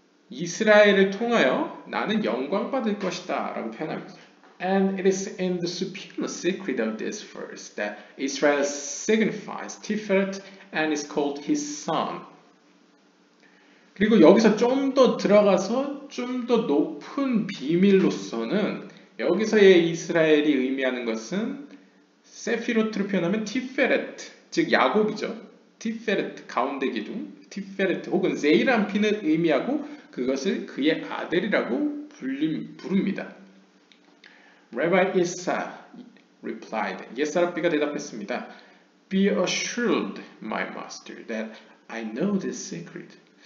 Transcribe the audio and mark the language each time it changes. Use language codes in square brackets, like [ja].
[ko] 이스라엘을 통하여 나는 영광받을 것이다 라고 표현합니다. [en] And it is in the superior secret of this verse that Israel signifies Tiferet and is called his son. [ko] 그리고 여기서 좀 더 들어가서 좀 더 높은 비밀로서는 여기서의 이스라엘이 의미하는 것은 세피로트로 표현하면 티페레트, 즉 야곱이죠. 티페레트, 가운데 기둥, 티페레트 혹은 세이람핀을 의미하고 그것을 그의 아들이라고 부릅니다. [en] Rabbi Issa replied, [ko] 예사랍비가 대답했습니다. [en] Be assured, my master, that I know this secret.